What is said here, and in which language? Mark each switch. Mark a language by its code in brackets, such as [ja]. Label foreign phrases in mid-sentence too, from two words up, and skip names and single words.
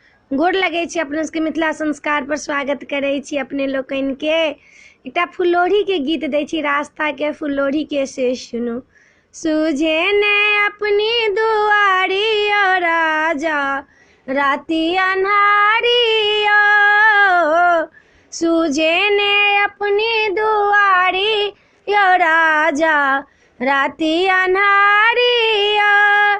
[mai] गोर लगै छी अपने सबके मिथिला संस्कार पर स्वागत करै छी अपने लोकनि के। एकटा फुलोढ़ी के गीत दै छी, रास्ता के फुलोढ़ी के से सुनू। सूझे ने अपनी दुआरी ओ राजा राती अन्हारी ओ, सूझे ने अपनी दुआरी ओ राजा राती अन्हारी ओ।